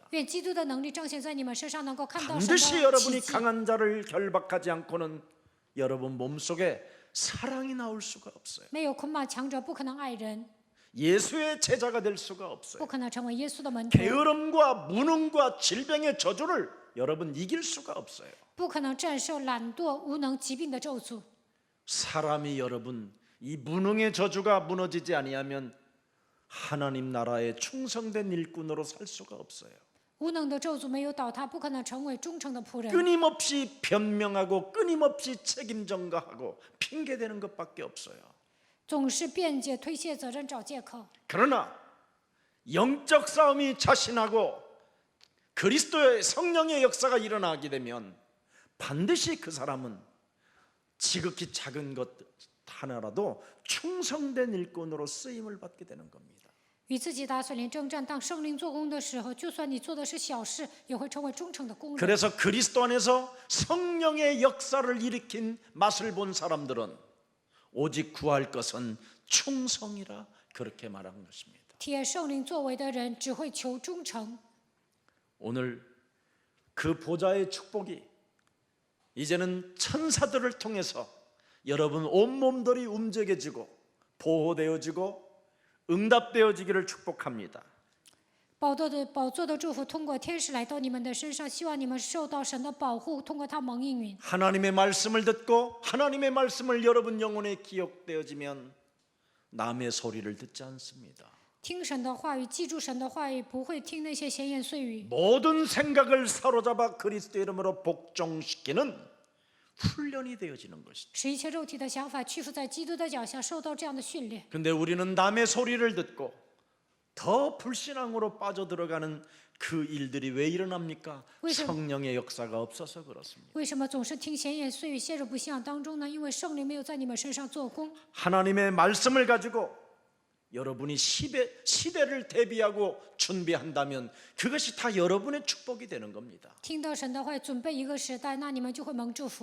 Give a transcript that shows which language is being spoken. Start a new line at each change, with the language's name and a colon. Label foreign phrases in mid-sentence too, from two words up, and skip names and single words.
Chinese: 愿基督的能力彰显在你们身上，能够看到神
Korean: 반드시
Chinese: 的
Korean: 여러분이
Chinese: 奇迹。
Korean: 강한 자를 결박하지 않고는 여러분 몸속에 사랑이 나올 수가 없어요.
Chinese: 没有捆绑强者，不可能爱人，
Korean: 예수의 제자가 될 수가
Chinese: 不
Korean: 없어요.
Chinese: 可能成为耶稣的门徒，
Korean: 게으름과 무능과 질병의 저주를 여러분 이길 수가 없어요.
Chinese: 不可能战胜懒惰、无能、疾病的咒诅。
Korean: 사람이 여러분 이 무능의 저주가 무너지지 아니하면 하나님 나라에 충성된 일꾼으로 살 수가 없어요.
Chinese: 无能的咒诅没有倒塌，不可能成为忠诚的仆人。
Korean: 끊임없이 변명하고 끊임없이 책임 전가하고 핑계대는 것밖에 없어요.
Chinese: 总是辩解、推卸责任、找借口。
Korean: 그러나 영적 싸움이 자신하고 그리스도의 성령의 역사가 일어나게 되면 반드시 그 사람은 지극히 작은 것 하나라도 충성된 일꾼으로 쓰임을 받게 되는 겁니다.
Chinese: 与自己打水灵征战，当圣灵做工的时候，就算你做的是小事，也会成为忠诚的工人。
Korean: 그래서 그리스도 안에서 성령의 역사를 일으킨 맛을 본 사람들은 오직 구할 것은 충성이라 그렇게 말한 것입니다.
Chinese: 体验圣灵作为的人，只会求忠诚。
Korean: 오늘 그 보좌의 축복이 이제는 천사들을 통해서 여러분 온몸들이 움직여지고 보호되어지고 응답되어지기를 축복합니다.
Chinese: 宝座的祝福通过天使来到你们的身上，希望你们受到神的保护，通过他蒙应允。
Korean: 하나님의 말씀을 듣고 하나님의 말씀을 여러분 영혼에 기억되어지면 남의 소리를 듣지 않습니다.
Chinese: 听神的话语，记住神的话语，不会听那些闲言碎语。
Korean: 모든 생각을 사로잡아 그리스도 이름으로 복종시키는 훈련이 되어지는 것이죠.
Chinese: 使一切肉体的想法屈服在基督的脚下，受到这样的训练。
Korean: 근데 우리는 남의 소리를 듣고 더 불신앙으로 빠져들어가는 그 일들이 왜 일어납니까? 왜 좀- 성령의 역사가 없어서 그렇습니다.
Chinese: 为什么总是听闲言碎语，陷入不信仰当中呢？因为圣灵没有在你们身上做工。
Korean: 하나님의 말씀을 가지고 여러분이 시대를 대비하고 준비한다면 그것이 다 여러분의 축복이 되는 겁니다.
Chinese: 听到神的话，准备一个时代，那你们就会蒙祝福。